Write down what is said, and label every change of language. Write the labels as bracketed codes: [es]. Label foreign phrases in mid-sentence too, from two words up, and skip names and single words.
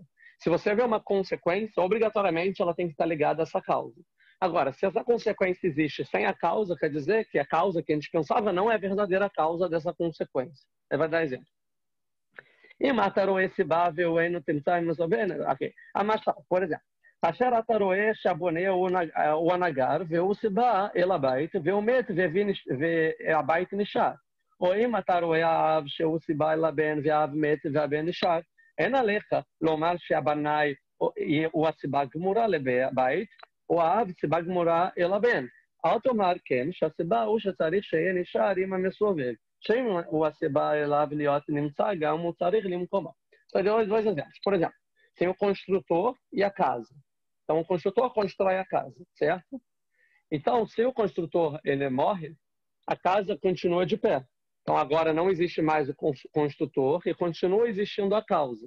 [pt] Se você vê uma consequência, obrigatoriamente ela tem que estar ligada a essa causa. Agora, se essa consequência existe sem a causa, quer dizer que a causa que a gente pensava não é a verdadeira causa dessa consequência. Ele vai dar exemplo. E mataram esse bável aí no tentar mais ou menos. Ok. Por exemplo, [he] כאשר אתה רואה שהבונה הוא הנגר והוא סיבה אל הבית והוא מת והבית נשאר. או אם אתה רואה האב שהוא סיבה אל הבן והאב מת והבן נשאר, אין עליך לומר שהבנאי הוא הסיבה גמורה לבית, או האב סיבה גמורה אל הבן. אל תאמר כן שהסיבה הוא שצריך שיהיה נשאר עם המסובב, שאם הוא הסיבה אליו להיות נמצא גם הוא צריך למקומו. [pt] Dois exemplos. Por exemplo, tem o construtor e a casa. Então, o construtor constrói a casa, certo? Então, se o construtor ele morre, a casa continua de pé. Então, agora não existe mais o construtor e continua existindo a causa.